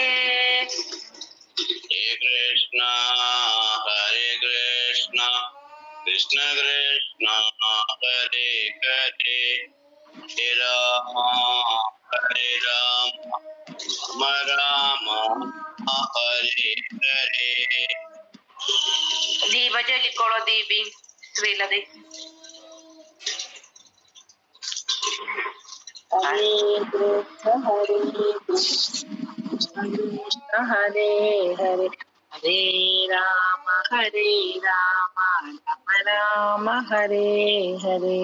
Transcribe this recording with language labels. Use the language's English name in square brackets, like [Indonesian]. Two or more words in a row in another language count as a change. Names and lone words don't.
[Sanskrit] ഹരേ കൃഷ്ണ കൃഷ്ണ കൃഷ്ണ ഹരേ ഹരേ, ഹരേ രാമ രാമ ഹരേ ഹരേ. [Malayalam] ദീപ ചൊല്ലിക്കോളോ ദീപി ശ്രീലതി. [Sanskrit] ഹരേ കൃഷ്ണ കൃഷ്ണ ഹരേ ഹരേ, ഹരേ രാമ രാമ രാമ ഹരേ ഹരേ.